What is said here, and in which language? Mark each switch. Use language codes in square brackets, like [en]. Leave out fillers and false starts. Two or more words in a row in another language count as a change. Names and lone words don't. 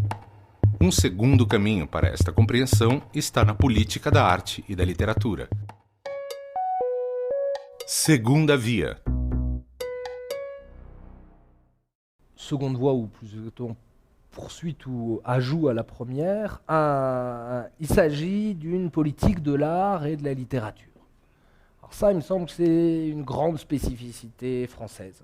[pt] Um segundo caminho para esta compreensão está na política da arte e da literatura. Segunda via. [fr] Seconde voie, ou plus exactement poursuite ou ajout à la première, il s'agit d'une politique de l'art et de la littérature. Alors ça, il me semble que c'est une grande spécificité française.